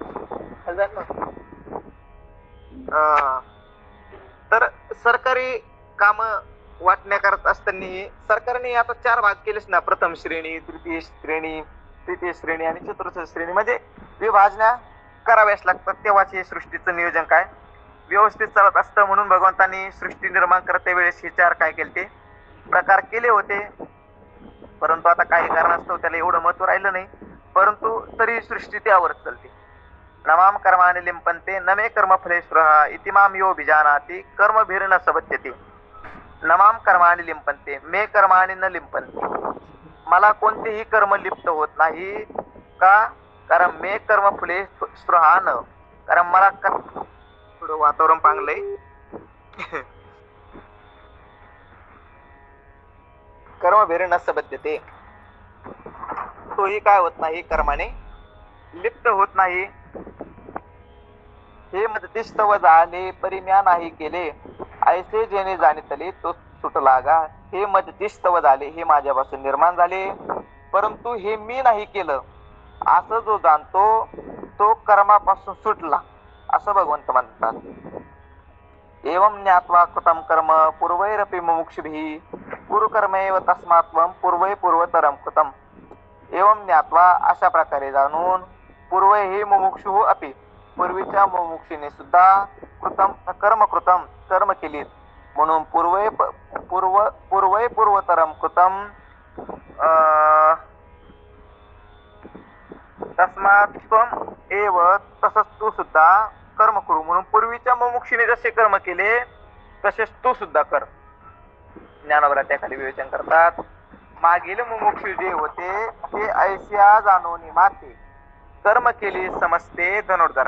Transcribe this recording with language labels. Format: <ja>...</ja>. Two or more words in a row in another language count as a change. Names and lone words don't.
<mr>तर सरकारी काम वाटण्याकरता असताना सरकारने आता 4 भाग केलेच ना, प्रथम श्रेणी, तृतीय श्रेणी आणि चतुर्थ श्रेणी, म्हणजे विभाजना कराव्याच लागतात. तेव्हाच हे सृष्टीचं नियोजन काय व्यवस्थित चालत असतं. म्हणून भगवंतांनी सृष्टी निर्माण करते वेळेस हे 4 काय केले ते प्रकार केले होते. परंतु आता काही कारणास्तव त्याला एवढं महत्व राहिलं नाही, परंतु तरी सृष्टी त्यावर चालते.</mr> <sa>नमाम कर्माणि लिंपन्ते नमे कर्म फलेश्वरः इति माम यो विजानाति कर्मभिर्न सबध्यते. नमाम कर्माणि लिंपन्ते मे कर्माणि न लिंपन्ते.</sa> <mr>मला कोणतेही कर्म लिप्त होत नाही का, कारण</mr> <sa>मे कर्म फले स्पृहा न,</sa> <mr>कारण मला थोडं वातावरण पांगलंय</mr> <sa>कर्मभिर्न सबध्यते.</sa> <mr>तोही काय होत नाही, कर्माने लिप्त होत नाही. हे मदतिस्तव झाले परिम्या नाही केले, ऐसे जेणे जाणितले तो सुटला गा. हे मदतिस्तव झाले, हे माझ्यापासून निर्माण झाले, परंतु हे मी नाही केलं असं जो जाणतो तो कर्मापासून सुटला, असं भगवंत म्हणतात.</mr> <sa>एवं ज्ञात्वा कृतं कर्म पूर्वैरपि मुमुक्षुभिः कुरु कर्मैव तस्मात् त्वं पूर्वै पूर्वतरं कृतं. एवं ज्ञात्वा</sa> <mr>अशा प्रकारे जाणून,</mr> <sa>पूर्वै हे मुमुक्षुः अपि</sa> <mr>पूर्वीच्या मुमुक्षीने सुद्धा</mr> <sa>कृतं कर्म</sa> <mr>केलीत, म्हणून</mr> <sa>पूर्वै पूर्वतरं कृतं तस्मात् त्वं एव,</sa> <mr>तसंच तू सुद्धा कर्म करू. म्हणून पूर्वीच्या मुमुक्षीने जसे कर्म केले तसेच तू सुद्धा कर. ज्ञानोबरा त्याखाली विवेचन करतात. मागील मुमुक्षु जे होते ते ऐस्या जाणून माते कर्म केली समजते धनुर्धरा.</mr>